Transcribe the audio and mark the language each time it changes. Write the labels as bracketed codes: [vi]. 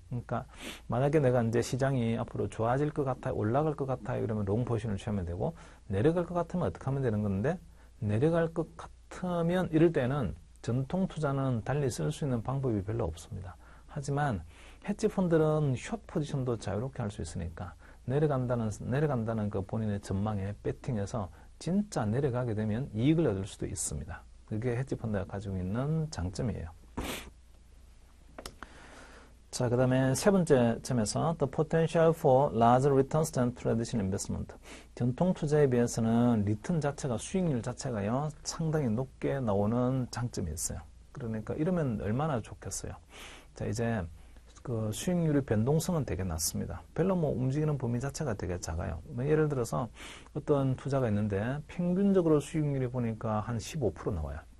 [ko] 그러니까 만약에 내가 이제 시장이 앞으로 좋아질 것 같아요, 올라갈 것 같아요, 이러면 롱 포지션을 취하면 되고 내려갈 것 같으면 어떻게 하면 되는 건데 내려갈 것 같으면 이럴 때는 전통 투자는 달리 쓸 수 있는 방법이 별로 없습니다. 하지만 헤지 펀드는 숏 포지션도 자유롭게 할 수 있으니까 내려간다는 그 본인의 전망에 배팅해서 진짜 내려가게 되면 이익을 얻을 수도 있습니다. 그게 헤지 펀드가 가지고 있는 장점이에요. 자, 그 다음에 세 번째 점에서 [en] The potential for larger returns than traditional investment. [ko] 전통 투자에 비해서는 리턴 자체가, 수익률 자체가요, 상당히 높게 나오는 장점이 있어요. 그러니까 이러면 얼마나 좋겠어요. 자, 이제 그 수익률의 변동성은 되게 낮습니다. 별로 뭐 움직이는 범위 자체가 되게 작아요. 뭐 예를 들어서 어떤 투자가 있는데 평균적으로 수익률이 보니까 한 15% 나와요.